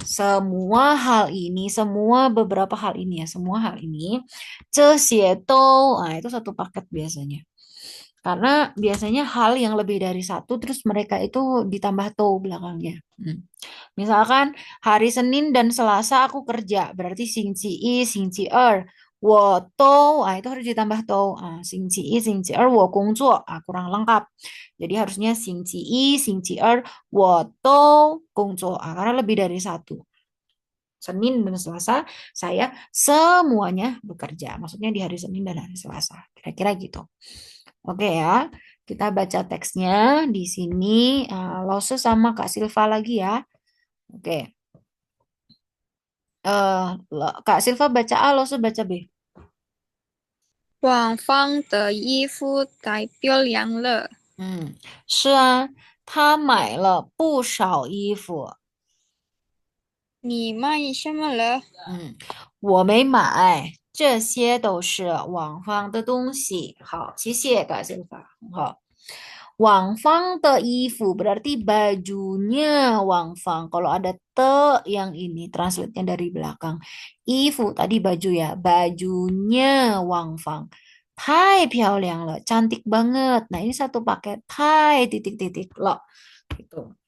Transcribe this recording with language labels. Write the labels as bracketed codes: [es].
[id] Semua hal ini, semua beberapa hal ini ya. Semua hal ini. [zh] 这些都, [id] itu satu paket biasanya. Karena biasanya hal yang lebih dari satu terus mereka itu ditambah to belakangnya. Misalkan hari Senin dan Selasa aku kerja, berarti [zh] 星期一、星期二我都 [id] itu harus ditambah to. [zh] 星期一、星期二我工作 [id] kurang lengkap. Jadi harusnya [zh] 星期一、星期二我都工作 [id] karena lebih dari satu. Senin dan Selasa saya semuanya bekerja. Maksudnya di hari Senin dan hari Selasa. Kira-kira gitu. Oke ya, kita baca teksnya di sini. Lose sama Kak Silva lagi ya. Oke, Kak Silva baca A, Lose baca B. [zh] 网方的衣服太漂亮了，是啊，他买了不少衣服。你买什么了？嗯，我没买，这些都是网方的东西。好，谢谢Kak Silva. [id] 好。Wang Fang the Ifu berarti bajunya Wang Fang. Kalau ada te yang ini translate-nya dari belakang. Ifu tadi baju ya, bajunya Wang Fang. [zh] Tai piaoliang le, [id] cantik banget. Nah ini satu paket tai titik-titik lo. Gitu.